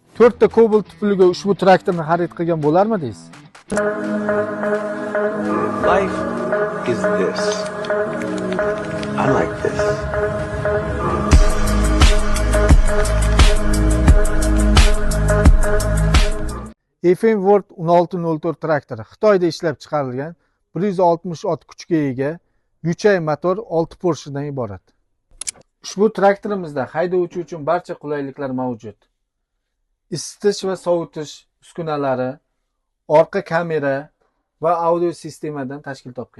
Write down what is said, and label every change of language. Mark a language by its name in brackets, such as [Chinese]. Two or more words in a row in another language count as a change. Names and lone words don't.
[Uzbek] 4 ta Cobalt puliga ushbu traktorni xarid qilgan bo'larmidingiz? [English] Life is this. I like this. [Uzbek] FM World 1604 traktori Xitoyda ishlab chiqarilgan 160 ot kuchga ega Yuchay motor 6 Porschedan iborat. Ushbu traktorimizda haydovchi uchun barcha qulayliklar mavjud. Isitish va sovutish uskunalari, orqa kamera va audio sistemadan tashkil topgan.